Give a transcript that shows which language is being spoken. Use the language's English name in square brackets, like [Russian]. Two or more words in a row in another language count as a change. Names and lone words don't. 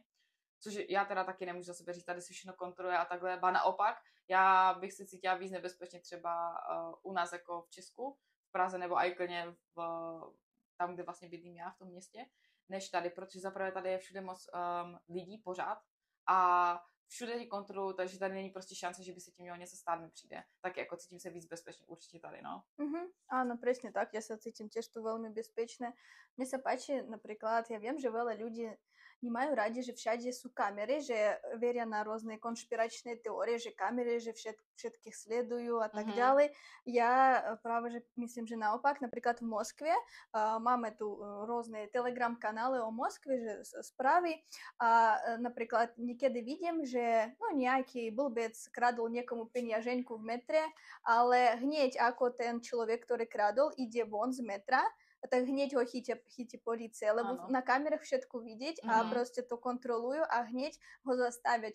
[Czech] Což já teda taky nemůžu za sebe říct, tady se všechno kontroluje a takhle, ba naopak, já bych se cítila víc nebezpečně třeba u nás jako v Česku, v Praze nebo i klidně tam, kde vlastně bydlím já v tom městě, než tady, protože zaprvé tady je všude moc lidí pořád a všude tě kontrolují, takže tady není prostě šance, že by se tím mělo něco stát, mi přijde. Tak jako cítím se víc bezpečně určitě tady, no. [Slovak] Áno, presne tak, ja sa cítim tiež tu veľmi bezpečné. Mne sa páči napríklad, ja viem, že veľa ľudí nemajú radi, že všade sú kamery, že veria na rôzne konšpiračné teórie, že kamery, že všetkých sledujú a tak ďalej. Ja práve, že myslím, že naopak, napríklad v Moskve máme tu rôzne telegram kanály o Moskve, že správy a napríklad niekedy vidím, že nejaký blbec kradol niekomu peniaženku v metre, ale hneď ako ten človek, ktorý kradol, ide von z metra, tak hneď ho chytí polícia, lebo na kamerách všetko vidieť a proste to kontrolujú a hneď ho zastavia.